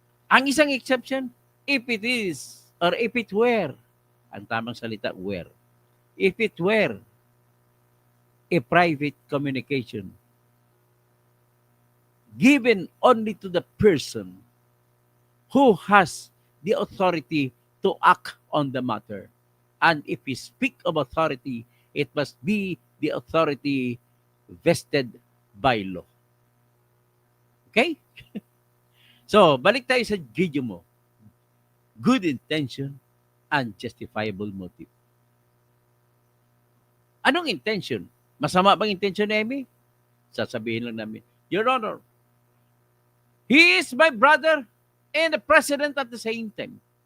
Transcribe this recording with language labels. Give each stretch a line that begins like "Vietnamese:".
Filipino: Ang isang
English: exception, if it is, or if it were,
Filipino: ang tamang salita,
English: were, if it were a private communication given only to the person who has the authority to act on the matter. And if we speak of authority It must be the authority vested by law. Okay?
Filipino: So, balik tayo sa video mo.
English: Good intention and justifiable motive.
Filipino: Anong intention? Masama bang intention ni Amy? Sasabihin lang namin,
English: Your Honor, he is my brother and the president at the same time.